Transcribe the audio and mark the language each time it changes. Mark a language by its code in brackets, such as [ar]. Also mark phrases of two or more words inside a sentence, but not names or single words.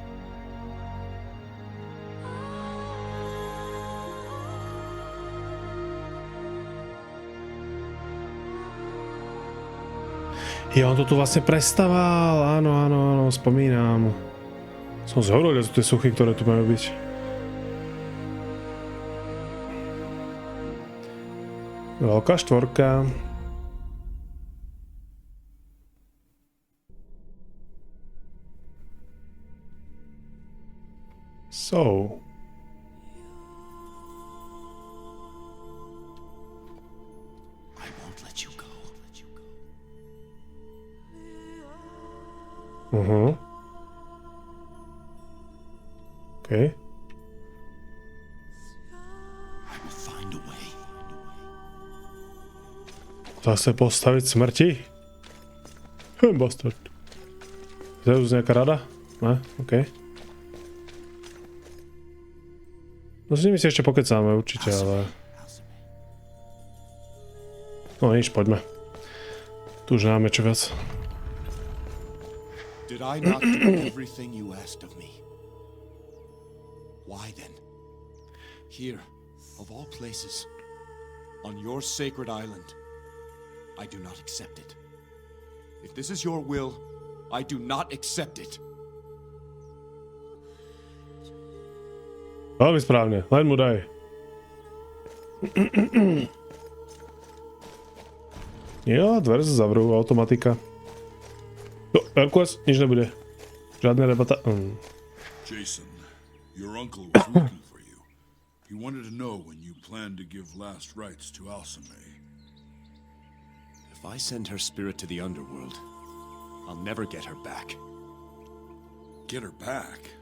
[sk] Ja, on to tu vlastne prestával, áno, spomínam. Som zhorol z tie suchy, ktoré tu majú byť. Veľká štvorka. [en] So. I won't let you go. Okay. I will find a way. [sk] Zase postaviť smrti? Bastard. Zeus nejaká rada? Ne? OK. No s nimi si ešte pokecáme určite, ale... No nič, poďme. Tu už nemáme čo viac. [en] Did I not do everything you asked of me? Why then? Here, of all places, on your sacred island, I do not accept it. If this is your will, I do not accept it. [sk] Veľmi správne, len mu daj. Jo, dvere sa zavrú, automatika. No, Herkules, nič nebude. Žiadne rebata. [en] Jason, your uncle was looking for you. He wanted to know when you plan to give last rites to Alcime. If I send her spirit to the underworld, I'll never get her back. Get her back?